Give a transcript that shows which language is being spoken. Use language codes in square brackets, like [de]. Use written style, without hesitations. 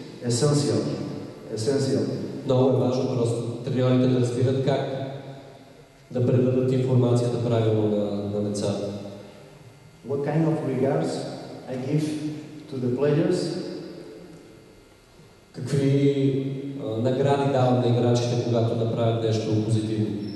[en] Essential. [bg] Много е важно просто треньорите да разбират как да предадат информацията правилно на децата. [en] What kind of regards I give to the players? [bg] Какви награди давам на играчите, когато направят нещо позитивно?